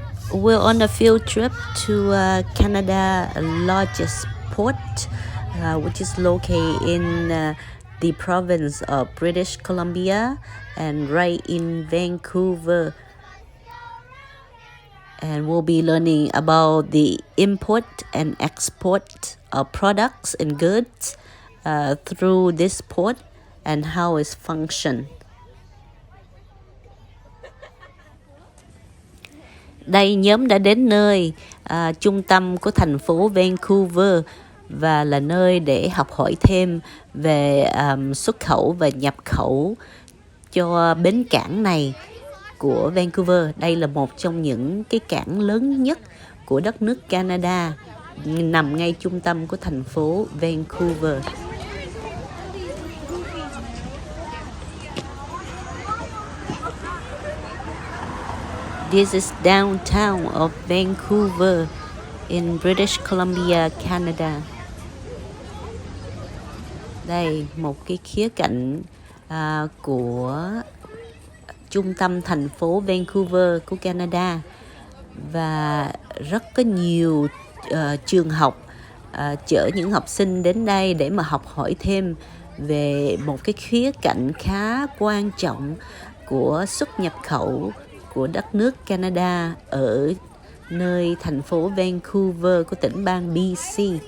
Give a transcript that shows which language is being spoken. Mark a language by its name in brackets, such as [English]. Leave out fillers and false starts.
[English] We're on a field trip to Canada largest port, which is located in the province of British Columbia and right in Vancouver. And we'll be learning about the import and export of products and goods through this port and how it functions. [Vietnamese] Đây, nhóm đã đến nơi trung tâm của thành phố Vancouver và là nơi để học hỏi thêm về xuất khẩu và nhập khẩu cho bến cảng này của Vancouver. Đây là một trong những cái cảng lớn nhất của đất nước Canada, nằm ngay trung tâm của thành phố Vancouver. [English] This is downtown of Vancouver in British Columbia, Canada. [Vietnamese] Đây, một cái khía cạnh của trung tâm thành phố Vancouver của Canada, và rất có nhiều trường học chở những học sinh đến đây để mà học hỏi thêm về một cái khía cạnh khá quan trọng của xuất nhập khẩu của đất nước Canada ở nơi thành phố Vancouver của tỉnh bang BC.